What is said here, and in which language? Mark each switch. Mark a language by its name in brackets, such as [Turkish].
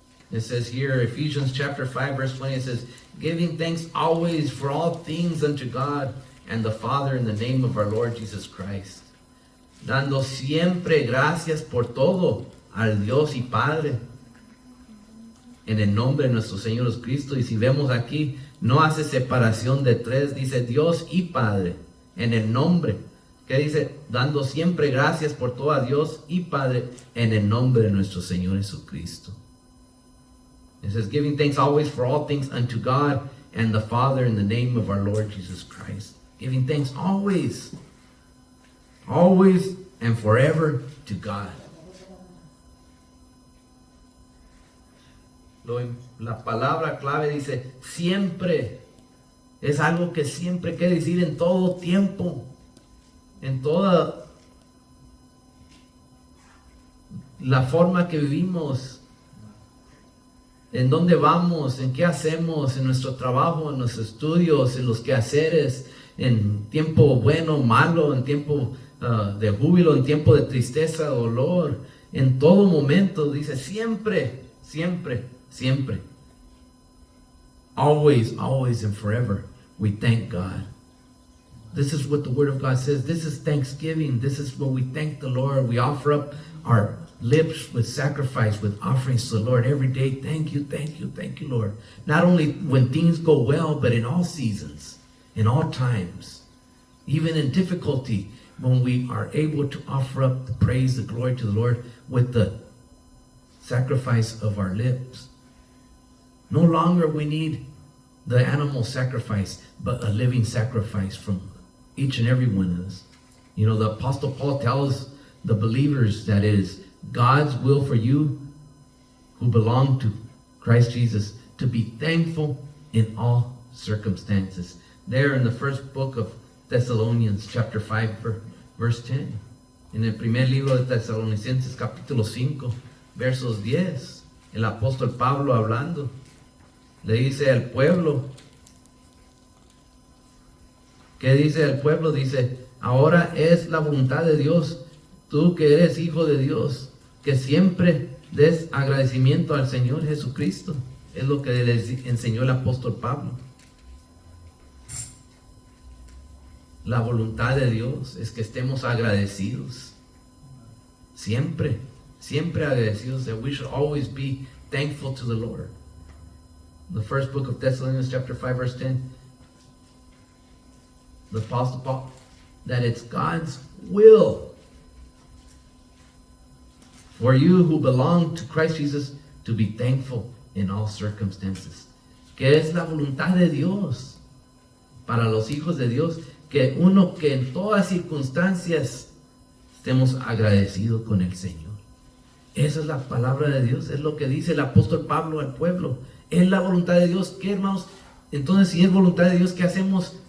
[English] It says here, Ephesians chapter 5, verse 20, it says, giving thanks always for all things unto God and the Father in the name of our Lord Jesus Christ. [Spanish] Dando siempre gracias por todo al Dios y Padre en el nombre de nuestro Señor Jesucristo. Y si vemos aquí, no hace separación de tres, dice Dios y Padre en el nombre. ¿Qué dice? Dando siempre gracias por todo a Dios y Padre en el nombre de nuestro Señor Jesucristo. [English] It says, giving thanks always for all things unto God and the Father in the name of our Lord Jesus Christ. Giving thanks always, always and forever to God. [Spanish] La palabra clave dice siempre. Es algo que siempre quiere decir en todo tiempo, en toda la forma que vivimos. en dónde vamos, en qué hacemos, en nuestro trabajo, en los estudios, en los quehaceres, en tiempo bueno, malo, en tiempo de júbilo, en tiempo de tristeza, dolor, en todo momento, dice, siempre, siempre, siempre. [English] Always, always and forever, we thank God. This is what the Word of God says. This is thanksgiving. This is what we thank the Lord. We offer up our lips with sacrifice, with offerings to the Lord every day. Thank you, thank you, thank you, Lord. Not only when things go well, but in all seasons, in all times, even in difficulty, when we are able to offer up the praise, the glory to the Lord with the sacrifice of our lips. No longer we need the animal sacrifice, but a living sacrifice from each and every one of us. You know, the Apostle Paul tells the believers that it is God's will for you who belong to Christ Jesus to be thankful in all circumstances. There in the first book of Thessalonians, chapter 5, verse 10. [Spanish] En el primer libro de Tesalonicenses, capítulo 5, versos 10. El apóstol Pablo hablando, le dice al pueblo, ¿qué dice el pueblo? Dice, ahora es la voluntad de Dios, tú que eres hijo de Dios, que siempre des agradecimiento al Señor Jesucristo. Es lo que les enseñó el apóstol Pablo. La voluntad de Dios es que estemos agradecidos. Siempre, siempre agradecidos. [English] That we should always be thankful to the Lord. The first book of Thessalonians chapter 5 verse 10. The Apostle Paul, that it's God's will for you who belong to Christ Jesus to be thankful in all circumstances. [Spanish] Que es la voluntad de Dios para los hijos de Dios, que uno que en todas circunstancias estemos agradecidos con el Señor. Esa es la palabra de Dios, es lo que dice el apóstol Pablo al pueblo. Es la voluntad de Dios. ¿Qué, hermanos? Entonces, si es voluntad de Dios, ¿qué hacemos?